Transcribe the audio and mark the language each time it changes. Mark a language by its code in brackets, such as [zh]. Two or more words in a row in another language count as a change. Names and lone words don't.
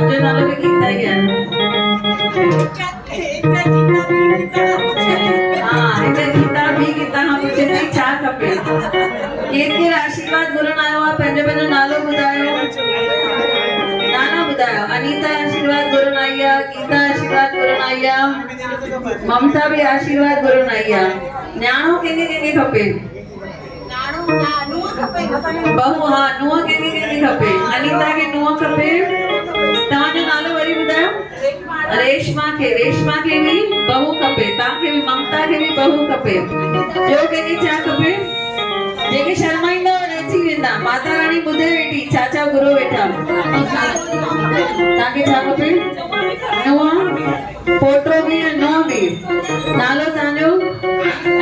[sd] मुंहिंजो नालो बि गीता ई आहे। हाँ, हिकु गीता ॿी गीता खां पुछे थी छा खपे। केर आशीर्वाद घुरण आयो आहे? पंहिंजो नालो ॿुधायो। नालो ॿुधायो। अनीता आशीर्वाद घुरण आई आहे, गीता आशीर्वाद घुरण आई आहे, ममता भी आशीर्वाद घुरण आई आहे। न्याणो कंहिंखे खपे? बहू। हाँ, नुंहुं कंहिंखे खपे? अनीता खे नुंहुं खपे। तव्हांजो नालो वरी ॿुधायो। रेशमा खे भी बहू खपे। तव्हांखे भी ममता खे भी बहू खपे। ॿियो कंहिंखे छा खपे? जेके शर्माईंदा अची वेंदा। माता रानी ॿुधे वेठी छा छा घुरो वेठा। तव्हांखे छा खपे? नुंहुं, पोटो भी नुंहुं भी। नालो तव्हांजो?